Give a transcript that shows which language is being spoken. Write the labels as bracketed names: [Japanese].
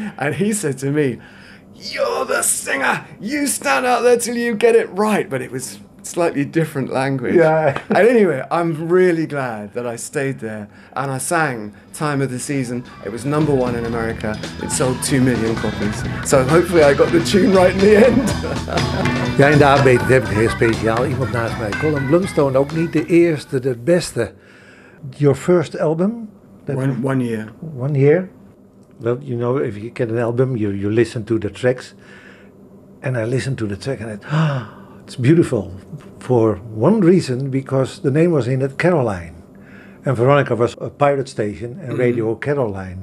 [English] And he said to me, "You're the singer. You stand out there till you get it right." But it was slightly different language. Yeah. And anyway, I'm really glad that I stayed there and I sang Time of the Season. It was #1 in America. It sold 2 million copies. So hopefully I got the tune right in the end. [Dutch] Ja, in de ABTT heb ik heel speciaal iemand naast mij. Colin Blunstone, ook niet de eerste, de beste. [English] Your first album? One year. 1 year? Well, you know, if you get an album, you listen to the tracks. And I listened to the track and it's beautiful. For one reason, because the name was in it, Caroline. And Veronica was a pirate station and Radio Caroline.